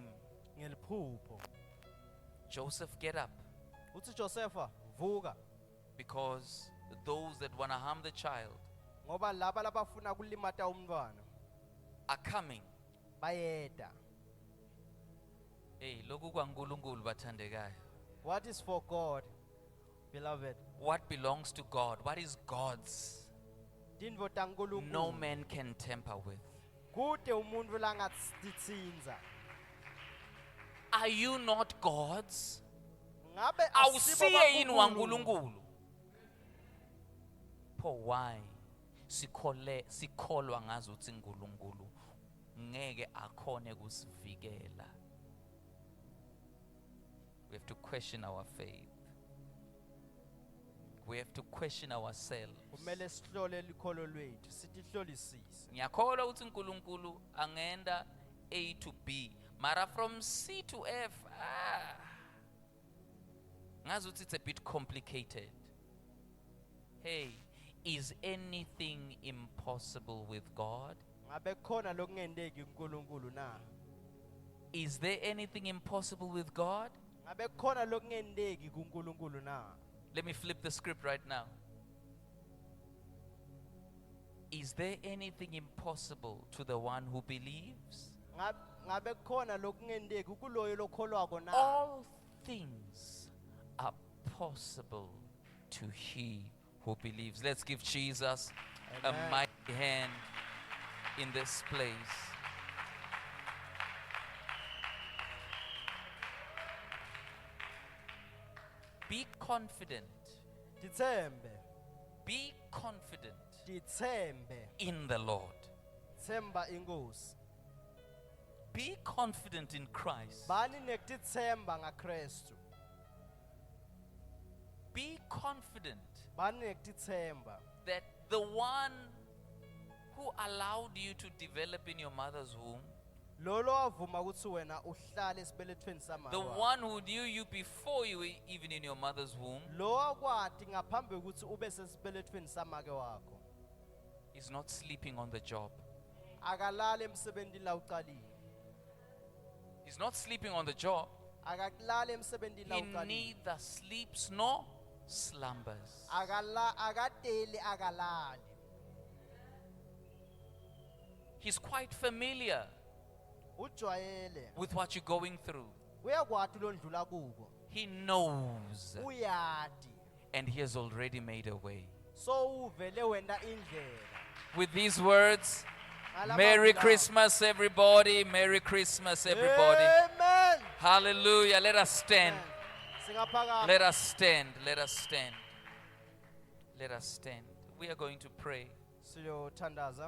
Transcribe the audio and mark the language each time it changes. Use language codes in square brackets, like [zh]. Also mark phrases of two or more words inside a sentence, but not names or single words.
[ss] ngeliphupho. [en] Joseph, get up, [ss] Uthi Josepha, vuka [en] because those that want to harm the child [ss] ngoba laba labafuna kulimata umntwana [en] are coming. [ss] bayeda. Hey, lokhu kwaNkulunkulu bathandekayo. [en] What is for God, beloved? What belongs to God, what is God's, [ss] Tintfo taNkulunkulu. [en] no man can tamper with. [ss] Kude umuntu langatitsinza. [en] Are you not God's? [ss] Ngabe Awusiye yini asibo waNkulunkulu? Pho why sikholwa ngazo uthi uNkulunkulu ngeke akhone kusivikela? [en] We have to question our faith. We have to question ourselves. [ss] kumele sihlole likholo lwethu sitihlolisise. Ngiyakholwa ukuthi uNkulunkulu angenda [en] A to B, [ss] mara [en] from C to F, [ss] ngazi ukuthi [en] it's a bit complicated. Hey, is anything impossible with God? [ss] Ngabe khona lokungendeki uNkulunkulu na? [en] Is there anything impossible with God? [ss] Ngabe khona lokungendeki kuNkulunkulu na? [en] Let me flip the script right now. Is there anything impossible to the one who believes? [ss] Ngabe khona lokungendeki kuloyo lokholwako na? [en] All things are possible to he who believes. Let's give Jesus a Amen. mighty hand in this place. Be confident. [ss] Ditsembe, [en] Be confident [ss] ditsembe, [en] in the Lord. [ss] tsemba inkosi. [en] Be confident in Christ. [ss] Bani nekutitsemba ngaKristu. [en] Be confident [ss] Bani nekutitsemba. [en] that the one who allowed you to develop in your mother's womb, [ss] Lolo avuma ukuthi wena uhlale esibelethweni sama. [en] the one who knew you before you were even in your mother's womb, [ss] Lo akwati ngaphambi ukuthi ube sesibelethweni samake wakho. [en] is not sleeping on the job. [ss] Akalala emsebentini la uqalile. [en] He's not sleeping on the job. [ss] Akakulala emsebentini la [en] He [ss] uqalile. [en] neither sleeps nor slumbers. [ss] Akadeli akalali. [en] He's quite familiar [ss] Ujwayele. [en] with what you're going through. [ss] Uyakwati lo ndlula kuko. [en] He knows, [ss] Uyati. [en] and he has already made a way. [ss] So uvele wenda indlela. [en] With these words, [ss] Ngalama [en] Merry [ss] lawa. [en] Christmas, everybody. Merry Christmas, everybody. Amen. Hallelujah. Let us stand. [ss] Singaphakama. [en] Let us stand. Let us stand. Let us stand. We are going to pray. [ss] Siyothandaza.